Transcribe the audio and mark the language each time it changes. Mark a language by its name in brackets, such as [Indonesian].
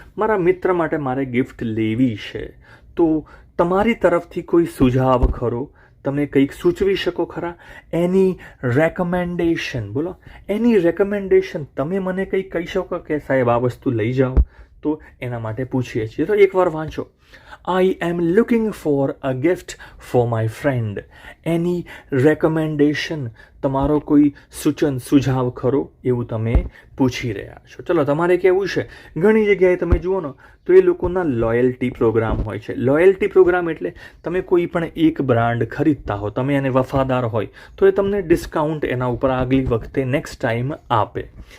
[Gujarati] મારા મિત્ર માટે મારે ગિફ્ટ લેવી છે. તો તમારી તરફથી કોઈ સુઝાવ ખરો? તમે કંઈક સૂચવી શકો ખરા? એની રેકમેન્ડેશન? બોલો, એની રેકમેન્ડેશન? તમે મને કંઈક કહી શકો કે સાહેબ આ વસ્તુ લઈ જાઓ? તો એના માટે પૂછીએ છીએ. તો એકવાર વાંચો. [English] I am looking for a gift for my friend. Any recommendation? [Gujarati] તમારો કોઈ સૂચન સુઝાવ ખરો એવું તમે પૂછી રહ્યા છો. ચલો તમારે કહેવું છે, ઘણી જગ્યાએ તમે જુઓ ને તો એ લોકોના લોયલ્ટી પ્રોગ્રામ હોય છે. લોયલ્ટી પ્રોગ્રામ એટલે તમે કોઈ પણ એક બ્રાન્ડ ખરીદતા હો, તમે એને વફાદાર હોય તો એ તમને ડિસ્કાઉન્ટ એના ઉપર આગલી વખતે નેક્સ્ટ ટાઈમ આપે.